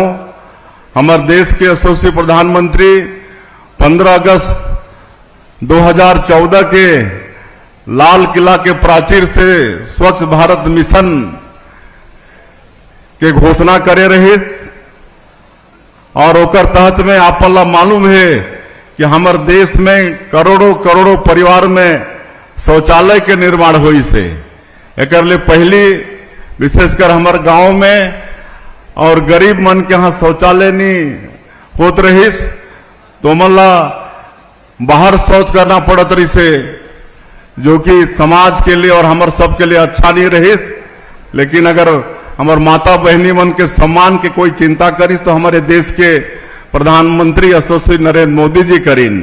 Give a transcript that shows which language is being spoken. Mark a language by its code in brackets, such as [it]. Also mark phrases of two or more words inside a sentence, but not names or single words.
[hne] हमारे देश के यशस्वी प्रधानमंत्री 15 अगस्त 2014 के लाल किला के प्राचीर से स्वच्छ भारत मिशन के घोषणा करे रहिस और ओकर तहत में आपला मालूम है कि हमारे देश में करोड़ों करोड़ों परिवार में शौचालय के निर्माण हुई से। एकर लिए पहली विशेषकर हमारे गांव में और गरीब मन के यहाँ शौचालय नहीं होत रहिस तो मनला बाहर शौच करना पड़त रही से जो कि समाज के लिए और हमारे सब के लिए अच्छा नहीं रहीस, लेकिन अगर हमारे माता बहनी मन के सम्मान के कोई चिंता करीस तो हमारे देश के प्रधानमंत्री यशस्वी नरेंद्र मोदी जी करीन।